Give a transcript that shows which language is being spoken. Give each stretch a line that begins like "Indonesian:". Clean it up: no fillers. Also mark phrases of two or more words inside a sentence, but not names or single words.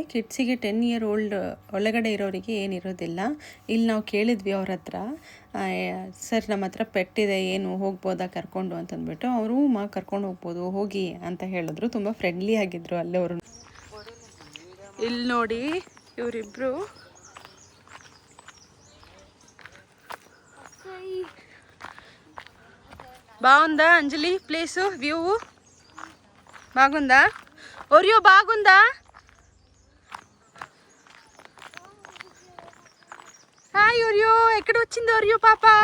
Kannada: ಕಿಡ್ಸಿಗೆ 10
English: year old
Kannada: ಒಳಗಡೆ ಇರೋರಿಗೆ ಏನಿರೋದಿಲ್ಲ. ಇಲ್ಲಿ ನಾವು ಕೇಳಿದ್ವಿ ಅವ್ರ ಹತ್ರ, ಸರ್ ನಮ್ಮ ಹತ್ರ ಪೆಟ್ಟಿದೆ, ಏನು ಹೋಗ್ಬೋದಾ ಕರ್ಕೊಂಡು ಅಂತಂದ್ಬಿಟ್ಟು. ಅವರು ಕರ್ಕೊಂಡು ಹೋಗ್ಬೋದು ಹೋಗಿ ಅಂತ ಹೇಳಿದ್ರು. ತುಂಬ ಫ್ರೆಂಡ್ಲಿ ಆಗಿದ್ರು ಅಲ್ಲವರು. ಇಲ್ಲಿ ನೋಡಿ ಇವರಿಬ್ರು
Telugu: బాగుందా అంజలి ప్లేసు వ్యూ బాగుందా ఒరియో బాగుందా హాయ్ ఒరియో ఎక్కడ వచ్చింది ఒరియో పాప